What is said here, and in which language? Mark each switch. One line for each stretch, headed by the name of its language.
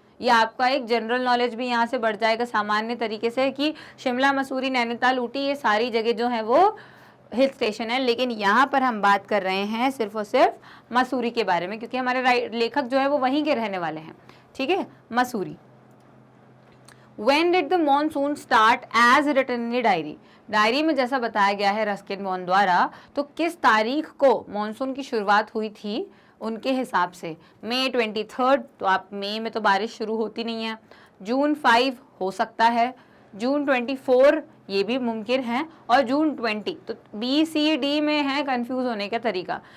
Hindi: ये आपका एक जनरल नॉलेज भी यहाँ से बढ़ जाएगा सामान्य तरीके से कि शिमला, मसूरी, नैनीताल, ऊटी, ये सारी जगह जो है वो हिल स्टेशन है। लेकिन यहाँ पर हम बात कर रहे हैं सिर्फ और सिर्फ मसूरी के बारे में, क्योंकि हमारे लेखक जो है वो वहीं के रहने वाले हैं। ठीक है, Mussoorie.
English: When did the monsoon start as written in the diary?
Hindi: Diary में जैसा बताया गया है रस्किन बॉन्ड द्वारा, तो किस तारीख को मॉनसून की शुरुआत हुई थी उनके हिसाब से? मई 23, तो आप मई में तो बारिश शुरू होती नहीं है। जून 5 हो सकता है, जून 24 ये भी मुमकिन है, और जून 20, तो बी सी डी में है कंफ्यूज होने का तरीका।